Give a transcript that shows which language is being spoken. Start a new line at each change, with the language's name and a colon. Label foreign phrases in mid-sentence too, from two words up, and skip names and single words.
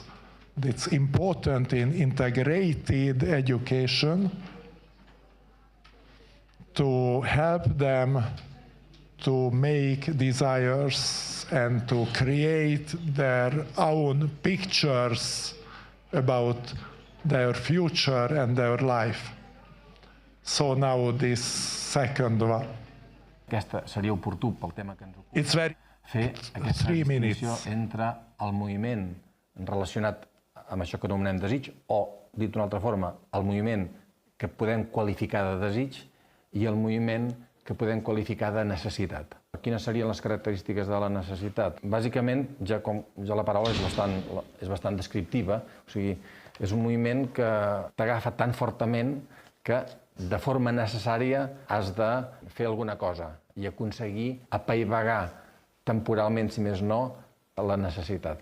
English: It's important in integrated education to help them to make desires and to create their own pictures about their future and their life. So now this second one.
Catalan: Aquesta seria oportú pel tema que ens ocupa.
English: It's very
Catalan: fer aquesta distinció entre el moviment relacionat amb això que anomenem desig, o, dit d'una altra forma, el moviment que podem qualificar de desig i el moviment que podem qualificar de necessitat. Quines serien les característiques de la necessitat? Bàsicament, ja la paraula és bastant descriptiva, o sigui, és un moviment que t'agafa tan fortament que de forma necessària has de fer alguna cosa i aconseguir apaivagar temporalment, si més no, la necessitat.